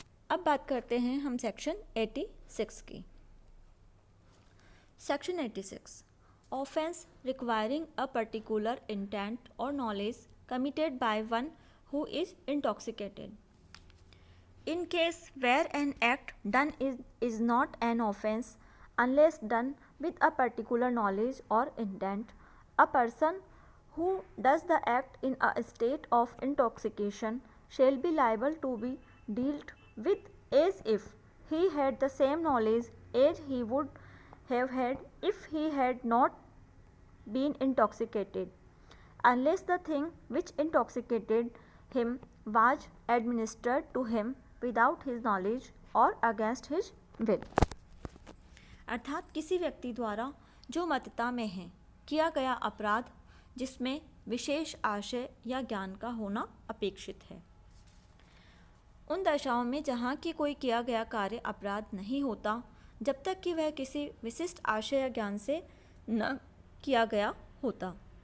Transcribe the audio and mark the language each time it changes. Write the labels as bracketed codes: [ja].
[hi] अब बात करते हैं हम सेक्शन 86 की। [en] Section 86, offence requiring a particular intent और knowledge committed by one who is intoxicated. In case where an act done is not an offense unless done with a particular knowledge or intent, a person who does the act in a state of intoxication shall be liable to be dealt with as if he had the same knowledge as he would have had if he had not been intoxicated, unless the thing which intoxicated him was administered to him without his knowledge or against his will. [hi] अर्थात किसी व्यक्ति द्वारा जो मतता में है किया गया अपराध जिसमें विशेष आशय या ज्ञान का होना अपेक्षित है, उन दशाओं में जहाँ की कोई किया गया कार्य अपराध नहीं होता जब तक कि वह किसी विशिष्ट आशय या ज्ञान से न किया गया होता।